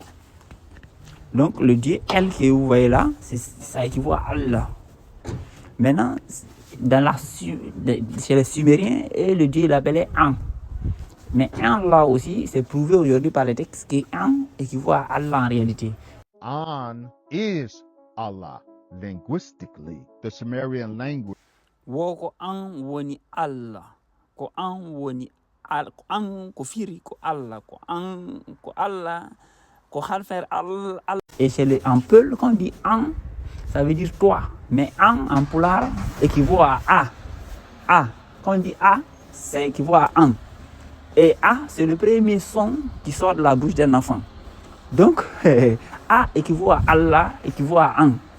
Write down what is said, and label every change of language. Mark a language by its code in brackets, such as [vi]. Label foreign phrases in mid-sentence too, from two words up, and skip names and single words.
[fr] Donc, le dieu El que vous voyez là, ça équivaut à Allah. Maintenant, chez les Sumériens, et le dieu il l'appelait An. Mais An là aussi, c'est prouvé aujourd'hui par les textes que An équivaut à Allah en réalité. [en] An is Allah. Linguistically, the Sumerian language. [ff] Woko An woni Allah. Ko An woni Allah. Ko An ko firi ko Allah. Ko An ko Allah. Ko halfer Allah. [fr] Et en peul, quand on dit An, ça veut dire toi. Mais An en poulard équivaut à A. A. Quand on dit A, ça équivaut à An. Et A, c'est le premier son qui sort de la bouche d'un enfant. Donc, A équivaut à Allah, équivaut à An.